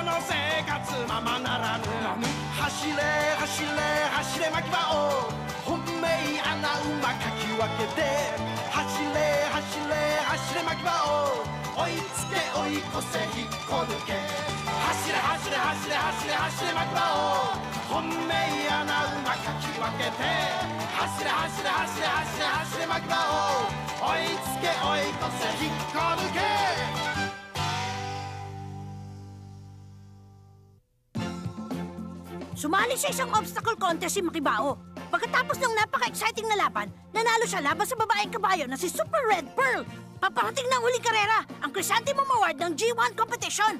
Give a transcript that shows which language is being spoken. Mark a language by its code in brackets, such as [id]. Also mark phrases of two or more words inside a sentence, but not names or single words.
[ja] の生活ままならぬ走れ走れ走れ牧場を本命穴馬かき分けて走れ走れ走れ牧場を追いつけ追い越せ引っこ抜け走れ走れ走れ走れ走れ牧場を本命穴馬かき分けて走れ走れ走れ走れ走れ牧場を追いつけ追い越せ引っこ抜け [tl] Sumali sa isang [en] obstacle contest [tl] si Makibao. Pagkatapos ng napaka-exciting na laban, nanalo siya laban sa babaeng kabayo na si Super Red Pearl. Paparating ng huling karera, ang Chrysanthemum Award ng G1 competition.